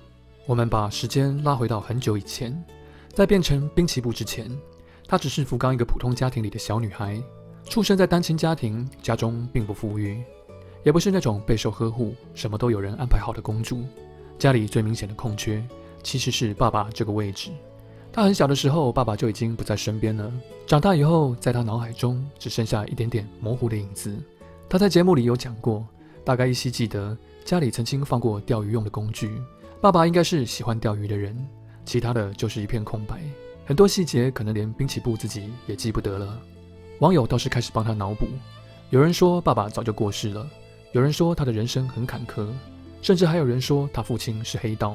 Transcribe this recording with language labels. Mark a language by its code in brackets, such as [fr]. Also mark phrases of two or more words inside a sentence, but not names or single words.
[zh] 我們把時間拉回到很久以前，在變成濱崎步之前，她只是福岡一個普通家庭裡的小女孩，出生在單親家庭，家中並不富裕，也不是那種備受呵護、什麼都有人安排好的公主。家裡最明顯的空缺，其實是爸爸這個位置。他很小的時候，爸爸就已經不在身邊了。長大以後，在他腦海中只剩下一點點模糊的影子。他在節目裡有講過，大概依稀記得家裡曾經放過釣魚用的工具。爸爸應該是喜歡釣魚的人，其他的就是一片空白。很多細節可能連濱崎步自己也記不得了。網友倒是開始幫他腦補，有人說爸爸早就過世了，有人說他的人生很坎坷，甚至還有人說他父親是黑道。